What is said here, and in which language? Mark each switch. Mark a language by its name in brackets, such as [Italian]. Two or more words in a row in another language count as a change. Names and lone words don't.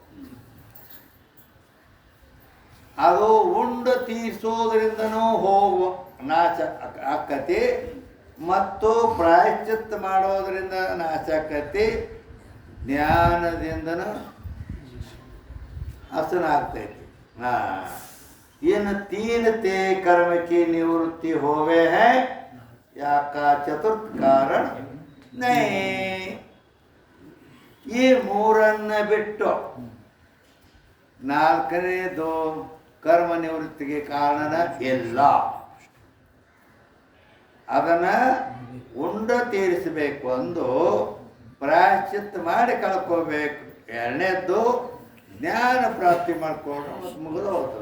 [Kannada] ಅದು ಉಂಡು ತೀರಿಸೋದ್ರಿಂದನೂ ಹೋಗುವ ನಾಶ ಆಕತಿ ಮತ್ತು ಪ್ರಾಯಶ್ಚಿತ್ತ ಮಾಡೋದರಿಂದ ನಾಶ ಆಕತಿ. ಜ್ಞಾನದಿಂದನೂ ಹಸನ ಆಗ್ತೈತಿ. [Hindi] ಇನ್ನು 3 ते कर्म की निवृत्ति होवे है याका चतुर्थ कारण नहीं. [Kannada] ಈ 3 ಬಿಟ್ಟು 4ನೇದು ಕರ್ಮ ನಿವೃತ್ತಿಗೆ ಕಾರಣ ಇಲ್ಲ. ಅದನ್ನು ಉಂಡ ತೀರಿಸಬೇಕು, ಒಂದು ಪ್ರಾಯಶ್ಚಿತ್ತ ಮಾಡಿ ಕಳ್ಕೋಬೇಕು, 2ನೇದ್ದು ಜ್ಞಾನ ಪ್ರಾಪ್ತಿ ಮಾಡಿಕೊಂಡು ಮುಗಿದು ಹೋಗ್ತದೆ.